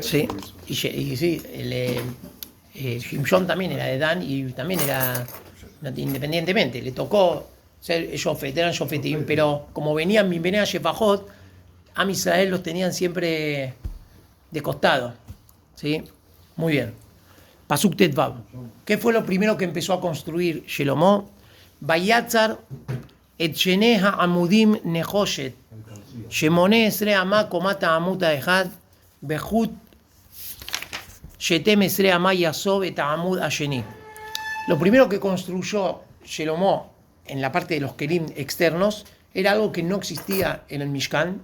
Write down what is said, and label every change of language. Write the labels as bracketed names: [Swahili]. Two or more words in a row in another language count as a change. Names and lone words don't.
[Spanish] Sí, y sí, Shimshon también era de Dan y también era independientemente. Le tocó ser Shofet, eran Shofetim, pero como venían a Shefajot, [Hebrew] עם ישראל [Spanish] los tenían siempre de costado. ¿Sí? Muy bien. [Hebrew] פסוק ט"ו. [Spanish] ¿Qué fue lo primero que empezó a construir Shelomo? [Hebrew] ויצר את שני העמודים נחשת. שמנה עשרה אמה קומת העמוד האחד. וחוט שתים עשרה אמה יסב את העמוד השני. [Spanish] Lo primero que construyó Shelomo en la parte de los kelim externos era algo que no existía en el Mishkan.